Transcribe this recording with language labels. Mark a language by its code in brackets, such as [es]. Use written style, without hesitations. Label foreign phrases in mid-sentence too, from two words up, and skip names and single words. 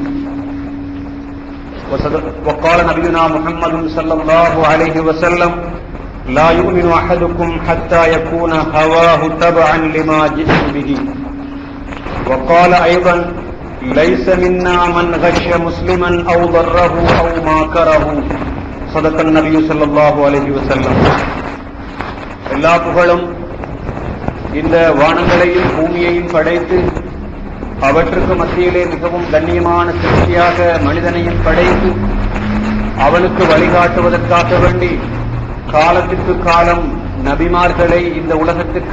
[ar] وقال نبينا محمد صلى الله عليه وسلم لا يؤمن أحدكم حتى يكون هواه تبعا لما جئت به وقال أيضا ليس منا من غش مسلما أو ضره أو ماكره صدق النبي صلى الله عليه وسلم. [ta] எல்லா புகழும் இந்த வானங்களையும் பூமியையும் படைத்து அவற்றுக்கு மத்தியிலே மிகவும் கண்ணியமான சிருஷ்டியாக மனிதனையும் படைத்து அவனுக்கு வழிகாட்டுவதற்காக வேண்டி காலத்திற்கு காலம் நபிமார்களை இந்த உலகத்திற்கு